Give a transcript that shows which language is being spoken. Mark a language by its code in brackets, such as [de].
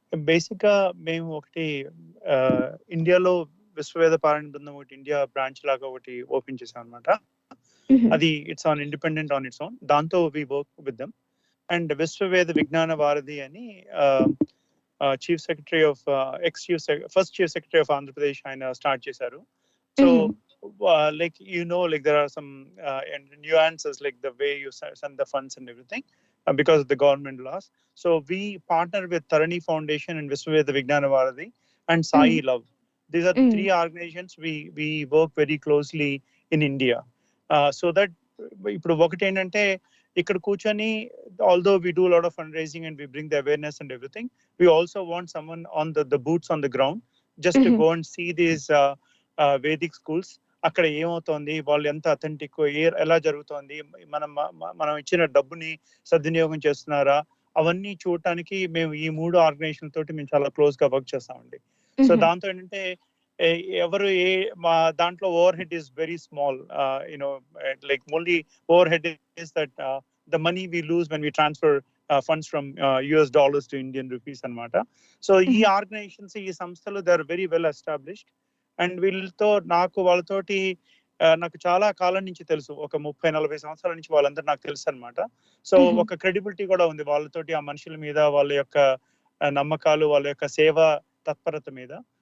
[te] Basic గా మేము ఒకటి ఇండియాలో విశ్వవేద పారాయణ బృందం ఒకటి ఇండియా బ్రాంచ్ లాగా ఒకటి ఓపెన్ చేసాం అనమాట. [en] అది it's on independent on its own. దాంతో we work with them. And Viswaveda Vignana Varadhi [te] అని chief secretary of first chief secretary of Andhra Pradesh ఆయన స్టార్ట్ చేశారు. [en] So like like there are some nuances like the way you send the funds and everything because of the government laws. So we partner with Tarani Foundation and Viswa Vignana Varadhi and Sai Love. These are three organizations we work very closely in India. So that [te] ఇప్పుడు ఒకటి ఏంటంటే ఇక్కడ కూర్చొని [en] although we do a lot of fundraising and we bring the awareness and everything, we also want someone on the boots on the ground just to go and see these Vedic schools. [te] అక్కడ ఏమవుతోంది, వాళ్ళు ఎంత authentic, ఎలా జరుగుతోంది, మనం ఇచ్చిన డబ్బుని సద్వినియోగం చేస్తున్నారా, అవన్నీ చూడటానికి మేము ఈ 3 ఆర్గనైజేషన్ తోటి మేము చాలా క్లోజ్ గా వర్క్ చేస్తామండి. సో దాంతో ఏంటంటే ఎవరు మా దాంట్లో [en] Overhead is very small. Like only overhead is that the money we lose when we transfer funds from US dollars to Indian rupees అన్నమాట. So ఈ organizations, [te] ఈ సంస్థలు [en] They are very well established. [te] And వీళ్ళతో వాళ్ళతోటి నాకు చాలా కాలం నుంచి తెలుసు, ఒక 30-40 సంవత్సరాల నుంచి వాళ్ళందరూ నాకు తెలుసు అనమాట. సో ఒక క్రెడిబిలిటీ కూడా ఉంది వాళ్ళతోటి, ఆ మనుషుల మీద, వాళ్ళ యొక్క నమ్మకాలు, వాళ్ళ యొక్క సేవ తత్పరత మీద.